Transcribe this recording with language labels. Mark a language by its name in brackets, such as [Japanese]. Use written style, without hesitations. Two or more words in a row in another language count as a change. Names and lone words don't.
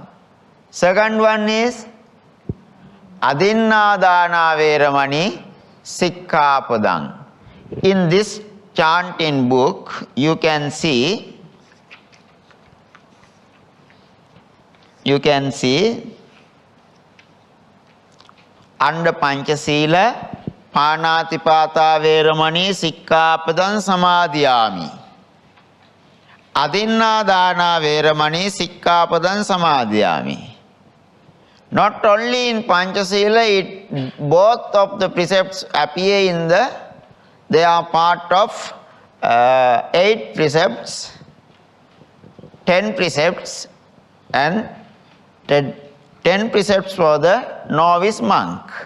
[English] Second one is [Pali] Adinnādāna Veramani, Sikkāpadam. [English] In this chanting book, you can see under Panchasila, [Pali] Pānātipātā Veramani Sikkāpadam Samadhiyāmi. Adinnādāna Veramani Sikkāpadam Samadhiyāmi. [English] Not only in Panchasila, both of the precepts appear in they are part of 8 precepts, 10 precepts, and 10 precepts for the novice monk.